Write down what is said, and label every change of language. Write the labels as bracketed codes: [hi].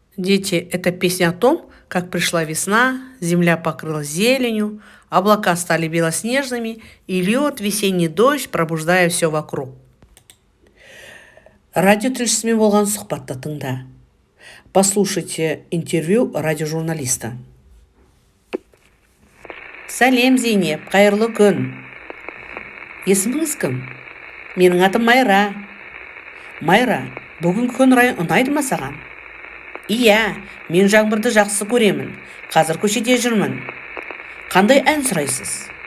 [ru] Дети, это песня о том, как пришла весна, земля покрылась зеленью, облака стали белоснежными, и льет весенний дождь, пробуждая все вокруг. [kk] Радиотілшісімен болған сұхбатты тыңда. [ru] Послушайте интервью радиожурналиста. [kk] Сәлем, Зейнеп, қайырлы күн. Есіміңіз кім? Менің атым Майра. Майра, бүгін күн райы ұнайды ма саған? Иә, мен жаңбырды жақсы көремін. Қазір көшеде жүрмін. Қандай ән сұрайсыз?